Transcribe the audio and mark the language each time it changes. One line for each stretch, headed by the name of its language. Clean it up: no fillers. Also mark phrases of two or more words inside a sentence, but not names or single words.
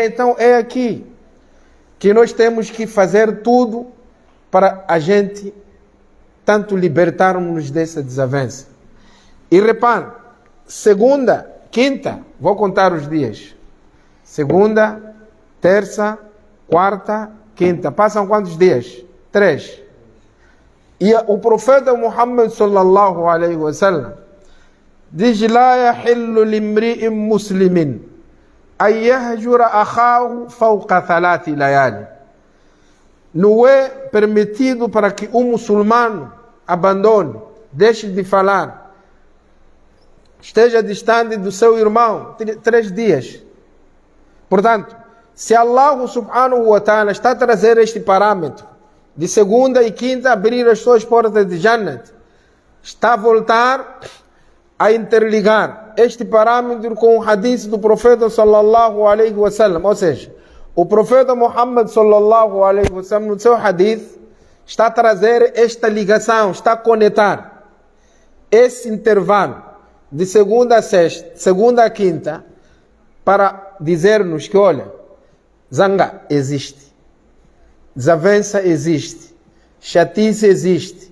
Portuguese: Então é aqui que nós temos que fazer tudo para a gente tanto libertarmos dessa desavença. E repare, segunda, quinta, vou contar os dias. Segunda, terça, quarta, quinta. Passam quantos dias? 3. E o profeta Muhammad
Arabic: صلى الله عليه وسلم
Portuguese: diz:
Arabic: لا يحل لامرئ مسلم أن يهجر أخاه فوق 3 ليال.
Portuguese: Não é permitido para que um muçulmano abandone, deixe de falar, esteja distante do seu irmão 3 dias. Portanto, se Allah
Arabic: سبحانه وتعالى
Portuguese: está a trazer este parâmetro de segunda e quinta abrir as suas portas de Jannat, está a voltar a interligar este parâmetro com o hadith do profeta
Arabic: صلى الله عليه وسلم.
Portuguese: Ou seja, o profeta Muhammad
Arabic: صلى الله عليه وسلم
Portuguese: no seu hadith está a trazer esta ligação, está a conectar esse intervalo de segunda a sexta, segunda a quinta, para dizer-nos que, olha, zanga existe, desavença existe, chatice existe.